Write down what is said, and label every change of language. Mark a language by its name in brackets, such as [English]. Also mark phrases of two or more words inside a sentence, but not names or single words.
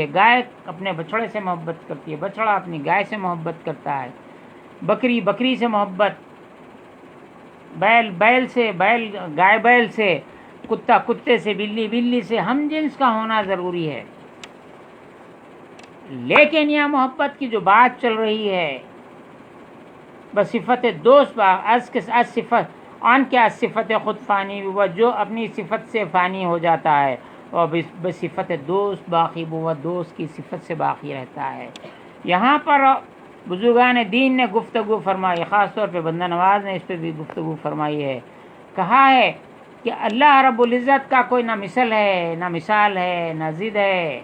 [Urdu] گائے اپنے بچڑے سے محبت کرتی ہے، بچڑا اپنی گائے سے محبت کرتا ہے، بکری بکری سے محبت، بیل بیل سے، بیل گائے بیل سے، کتا کتے سے، بلی بلی سے، ہم جنس کا ہونا ضروری ہے۔ لیکن یہ محبت کی جو بات چل رہی ہے [Persian] بصفت دوست از صفت آن کے از صفت خود فانی [Urdu] وہ جو اپنی صفت سے فانی ہو جاتا ہے اور [Persian] بصفت دوست باقی [Urdu] وہ دوست کی صفت سے باقی رہتا ہے. یہاں پر بزرگان دین نے گفتگو فرمائی، خاص طور پہ بندہ نواز نے اس پہ بھی گفتگو فرمائی ہے. کہا ہے کہ اللہ رب العزت کا کوئی نہ مثل ہے، نہ مثال ہے، نہ ضد ہے.